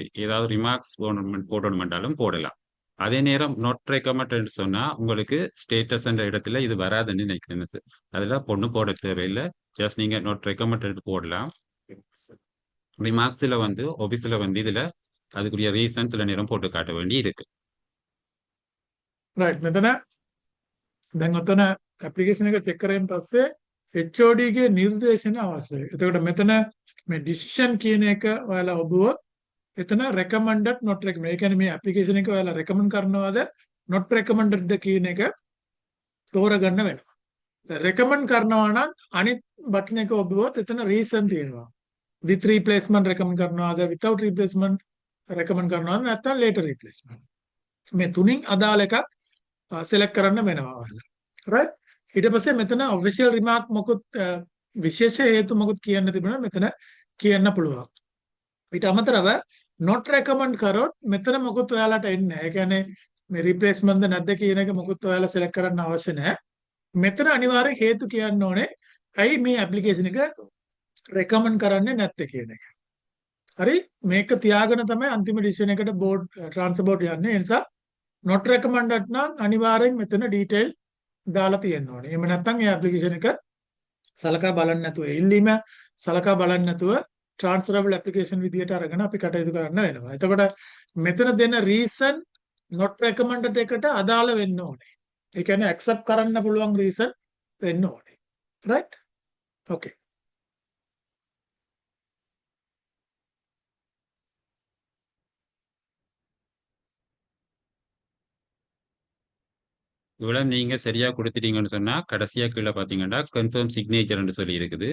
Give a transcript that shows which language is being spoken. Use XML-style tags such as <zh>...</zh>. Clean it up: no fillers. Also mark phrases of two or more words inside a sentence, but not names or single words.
<ta>ஏதாவது ரிமார்க்ஸ் போடணுமென்றாலும் போடலாம். அதே நேரம்</ta> <en>not recommend</en> <ta>சொன்னா உங்களுக்கு ஸ்டேட்டஸ் என்ற இடத்துல இது வராதுன்னு நினைக்கிறேன் சார். அதுல பொண்ணு போட தேவையில்லை. ஜஸ்ட் நீங்க</ta> <en>not recommend</en> <ta>போடலாம். ரிமார்க்ஸ்ல வந்து ஆபீஸ்ல வந்து இதுல அதுக்குரிய ரீசன் சில நேரம் போட்டு காட்ட வேண்டி இருக்கு.</ta> <si>රයිට්. මෙතන දැන් ඔතන ඇප්ලිකේෂන් එක චෙක් කරගෙන පස්සේ HOD ගේ නිර්දේශන අවශ්‍යයි. එතකොට මෙතන මේ decision කියන එක ඔයාලා ඔබුවොත් එතන</si> <en>recommended not recommended.</en> <si>ඒ කියන්නේ මේ ඇප්ලිකේෂන් එක ඔයාලා recommend කරනවාද</si> <en>not recommended</en> <si>ද කියන එක තෝරගන්න වෙනවා. දැන් recommend කරනවා නම් අනිත් බටන් එක ඔබුවොත් එතන reason තියෙනවා.</si> <en>with replacement</en> <si>recommend කරනවාද</si> <en>without replacement</en> <si>recommend කරනවාද නැත්නම්</si> <en>later replacement.</en> <si>මේ තුنين අදාළ එකක් select කරන්න වෙනවා ඔයාලා. right? ඊට පස්සේ මෙතන</si> <en>official remark</en> <si>මොකුත් විශේෂ හේතු මොකුත් කියන්න තිබුණා මෙතන කියන්න පුළුවන්. ඊට අමතරව</si> <en>not recommend</en> <si>කරොත් මෙතන මොකුත් ඔයාලට එන්නේ නැහැ. ඒ කියන්නේ මේ replacement ද නැද්ද කියන එක මොකුත් ඔයාලා select කරන්න අවශ්‍ය නැහැ. මෙතන අනිවාර්යෙන් හේතු කියන්න ඕනේ. ඇයි මේ application එක recommend කරන්නේ නැත්තේ කියන එක. හරි? මේක තියාගෙන තමයි අන්තිම decision එකට</si> <en>board transfer board</en> <si>යන්නේ. ඒ නිසා</si> <en>not recommended</en> <si>නම් අනිවාර්යෙන් මෙතන detail දාලා තියෙන්න ඕනේ. එහෙම නැත්නම් ඒ application එක සලකා බලන්න නැතුව ඉල්ලීම සලකා බලන්න නැතුව</si> <en>transferable application</en> <si>විදියට අරගෙන අපි කටයුතු කරන්න වෙනවා. එතකොට මෙතන දෙන</si> <en>reason not recommended</en> <si>එකට අදාළ වෙන්න ඕනේ. ඒ කියන්නේ accept කරන්න පුළුවන් reason වෙන්න ඕනේ. right? okay.</si> <ta>இவ்வளவு நீங்க சரியா கொடுத்துட்டீங்கன்னு சொன்னா கடைசியா கீழே பாத்தீங்கன்னா</ta> <en>confirm signature</en> <ta>சொல்லி இருக்குது.</ta>